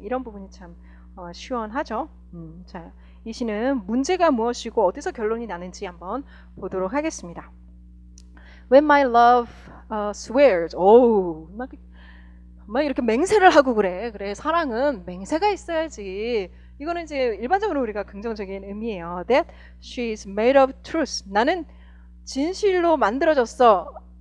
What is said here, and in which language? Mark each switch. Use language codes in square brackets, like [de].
[ko] 이런 부분이 참 시원하죠. 자, 이 시는 문제가 무엇이고 어디서 결론이 나는지 한번 보도록 하겠습니다. [en] When my love swears. [ko] 오, 막 이렇게 맹세를 하고 그래. 사랑은 맹세가 있어야지. 이거는 이제 일반적으로 우리가 긍정적인 의미예요. [en] That she is made of truth. [ko] 나는 진실로 만들어졌어.